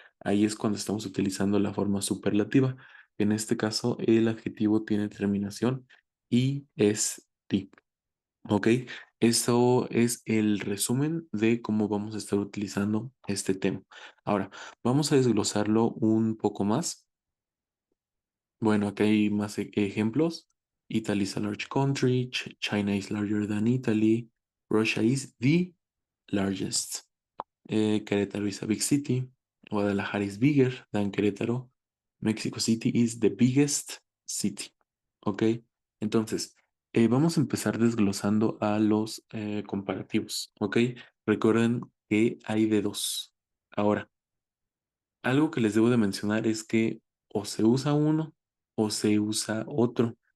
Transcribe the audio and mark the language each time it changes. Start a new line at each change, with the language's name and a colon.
Spanish: Ahí es cuando estamos utilizando la forma superlativa. En este caso, el adjetivo tiene terminación est. ¿Ok? Eso es el resumen de cómo vamos a estar utilizando este tema. Ahora, vamos a desglosarlo un poco más. Bueno, aquí hay más ejemplos.
English: Italy is a large country. China is larger than Italy. Russia is the largest. Querétaro is a big city. Guadalajara is bigger than Querétaro. Mexico City is the biggest city.
Spanish: ¿Ok? Entonces, vamos a empezar desglosando a los comparativos. ¿Ok? Recuerden que hay de dos. Ahora, algo que les debo de mencionar es que o se usa uno o se usa otro.